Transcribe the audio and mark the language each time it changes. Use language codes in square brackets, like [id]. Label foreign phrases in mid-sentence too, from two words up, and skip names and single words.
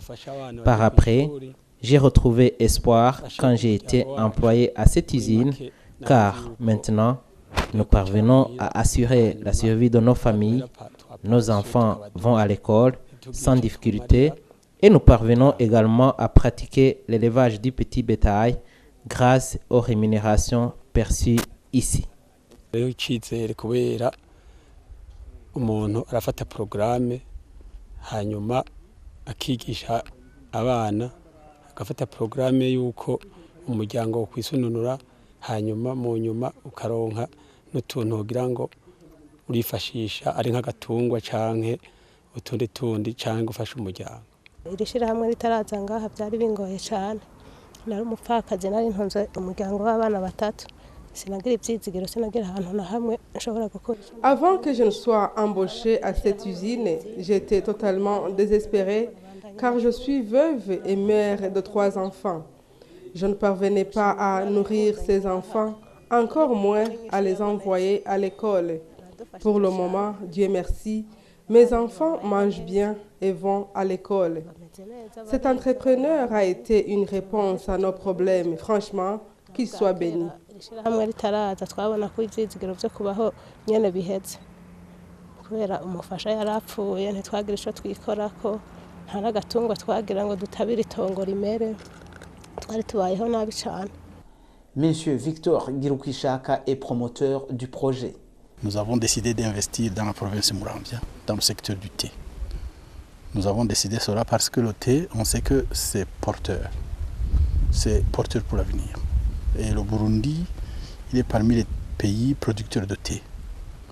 [fr] Par après, j'ai retrouvé espoir quand j'ai été employé à cette usine car maintenant, nous parvenons à assurer la survie de nos familles. Nos enfants vont à l'école sans difficulté et nous parvenons également à pratiquer l'élevage du petit bétail grâce aux rémunérations perçues ici. [rn] Umuntu arafata programme hanyuma akigisha abana agafata programme yuko umuryango kwisununura hanyuma mu nyuma ukaronka n'utuntu kugira ngo urifashisha ari nk'agatungwa canke utundi canke gufasha umuryango. Irishira hamwe ritaraza ngaha byari bingoye cyane. Nari umupfakazi nari ntunze umuryango w'abana 3. [fr] Avant que je ne sois embauchée à cette usine, j'étais totalement désespérée car je suis veuve et mère de 3 enfants. Je ne parvenais pas à nourrir ces enfants, encore moins à les envoyer à l'école. Pour le moment, Dieu merci, mes enfants mangent bien et vont à l'école. Cet entrepreneur a été une réponse à nos problèmes. Franchement, qu'il soit béni. [rn] Hamwe ritaraza twabona ko ivyizigiro byo kubaho nyene biheze kubera umufasha yarapfuye ntitwagira ico twikorako nta nagatungwa twagira ngo dutabire itongo rimere twari tubayeho nabi cyane. [fr] Monsieur Victor Girukishaka est promoteur du projet. Nous avons décidé d'investir dans la province de Muramvya, dans le secteur du thé. Nous avons décidé cela parce que le thé, on sait que c'est porteur pour l'avenir. Et le Burundi, il est parmi les pays producteurs de thé.